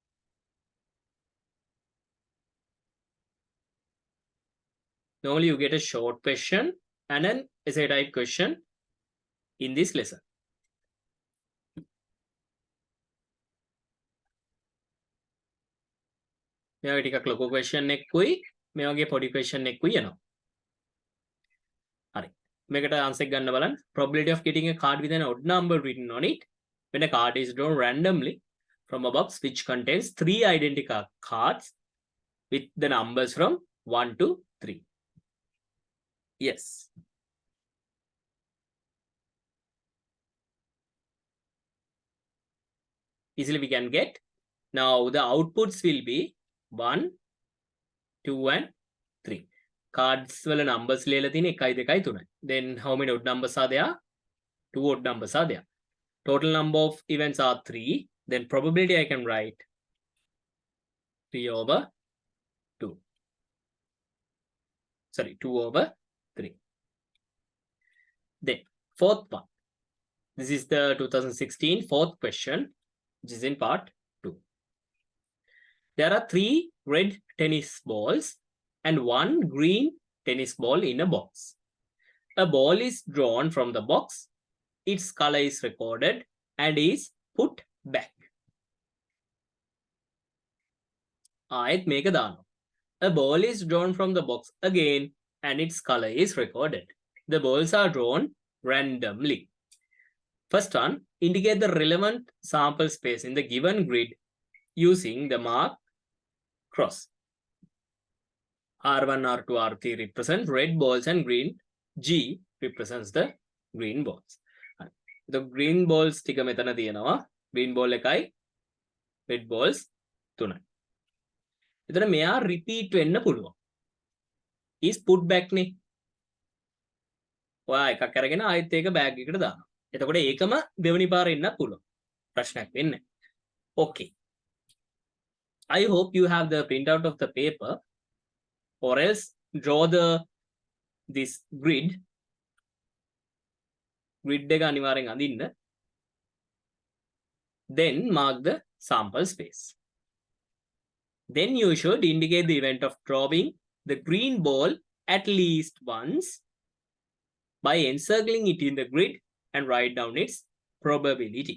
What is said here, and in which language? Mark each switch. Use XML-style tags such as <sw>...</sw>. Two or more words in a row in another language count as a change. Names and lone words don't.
<en>Normally you get a short question and an essay type question in this lesson.</en> <si>මේ වගේ ටිකක් ලොකු question එකකුයි මේ වගේ පොඩි question එකකුයි එනවා. හරි. මේකට answer එක ගන්න බලන්න.</si> <en>Probability of getting a card with an odd number written on it when a card is drawn randomly from a box which contains 3 identical cards with the numbers from 1 to 3. Yes. Easily we can get. Now the outputs will be 1, 2 and 3. Cards වල numbers ලියලා තියෙන 1 2 3. Then how many odd numbers are there? 2 odd numbers are there. Total number of events are 3. Then probability I can write 3 over 2. Sorry, 2 over 3. Then fourth one. This is the 2016 fourth question, which is in part 2. There are 3 red tennis balls and 1 green tennis ball in a box. A ball is drawn from the box, its color is recorded and is put back.</en> <si>ආයෙත් මේක දානවා.</si> <en>A ball is drawn from the box again and its color is recorded. The balls are drawn randomly. First one, indicate the relevant sample space in the given grid using the mark cross. R1, R2, R3 represent red balls and green G represents the green balls. The green balls</en> <si>ටික මෙතන තියෙනවා.</si> <en>Green ball</en> <si>එකයි</si> <en>red balls</en> <si>තුනයි. එතන මෙයා repeat වෙන්න පුළුවන්.</si> <en>is put back</en> <si>නේ. ඔයා එකක් අරගෙන ආයෙත් ඒක bag එකට දානවා. එතකොට ඒකම දෙවෙනි පාර එන්න පුළුවන්. ප්‍රශ්නයක් වෙන්නේ.</si> <en>Okay. I hope you have the printout of the paper or else draw this grid</en> <si>එක අනිවාර්යෙන් අඳින්න.</si> <en>Then mark the sample space. Then you should indicate the event of drawing the green ball at least once by encircling it in the grid and write down its probability.</en>